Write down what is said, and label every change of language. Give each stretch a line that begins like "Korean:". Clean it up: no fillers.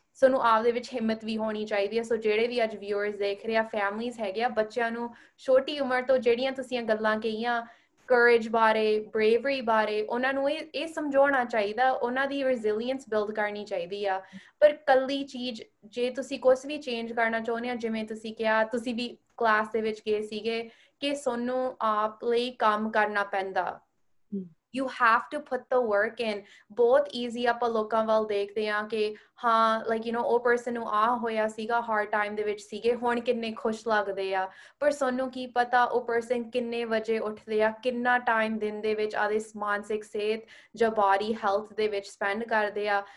Punjabi: ਸਾਨੂੰ ਆਪਦੇ ਵਿੱਚ ਹਿੰਮਤ ਵੀ ਹੋਣੀ ਚਾਹੀਦੀ ਹੈ। ਸੋ ਜਿਹੜੇ ਵੀ ਅੱਜ ਵਿਊਅਰਸ ਦੇਖ ਰਹੇ ਆ, ਫੈਮਲੀਜ਼ ਹੈਗੇ ਆ, ਬੱਚਿਆਂ ਨੂੰ ਛੋਟੀ ਉਮਰ ਤੋਂ ਜਿਹੜੀਆਂ ਤੁਸੀਂ ਗੱਲਾਂ ਕਹੀਆਂ courage ਬਾਰੇ, bravery ਬਾਰੇ, ਉਹਨਾਂ ਨੂੰ ਇਹ ਸਮਝਾਉਣਾ ਚਾਹੀਦਾ, ਉਹਨਾਂ ਦੀ resilience build ਕਰਨੀ ਚਾਹੀਦੀ ਆ। ਪਰ ਕੱਲੀ ਚੀਜ਼, ਜੇ ਤੁਸੀਂ ਕੁਝ ਵੀ ਚੇਂਜ ਕਰਨਾ ਚਾਹੁੰਦੇ ਆ, ਜਿਵੇਂ ਤੁਸੀਂ ਕਿਹਾ ਤੁਸੀਂ ਵੀ ਕਲਾਸ ਦੇ ਵਿੱਚ ਗਏ ਸੀਗੇ ਕਿ ਸਾਨੂੰ ਆਪ ਲਈ ਕੰਮ ਕਰਨਾ ਪੈਂਦਾ।
English: You have to put the work in.
Punjabi: ਬਹੁਤ easy ਆਪਾਂ ਲੋਕਾਂ ਵੱਲ ਦੇਖਦੇ ਆ ਕਿ ਹਾਂ
English: like you know
Punjabi: ਉਹ person ਨੂੰ ਆ ਹੋਇਆ ਸੀਗਾ,
English: hard time
Punjabi: ਦੇ ਵਿੱਚ ਸੀਗੇ, ਹੁਣ ਕਿੰਨੇ ਖੁਸ਼ ਲੱਗਦੇ ਆ। ਪਰ ਸਾਨੂੰ ਕੀ ਪਤਾ ਉਹ person ਕਿੰਨੇ ਵਜੇ ਉੱਠਦੇ ਆ, ਕਿੰਨਾ time ਦਿਨ ਦੇ ਵਿੱਚ ਆਦੇ ਮਾਨਸਿਕ ਸਿਹਤ ਜਾਂ
English: body health
Punjabi: ਦੇ ਵਿੱਚ spend ਕਰਦੇ ਆ।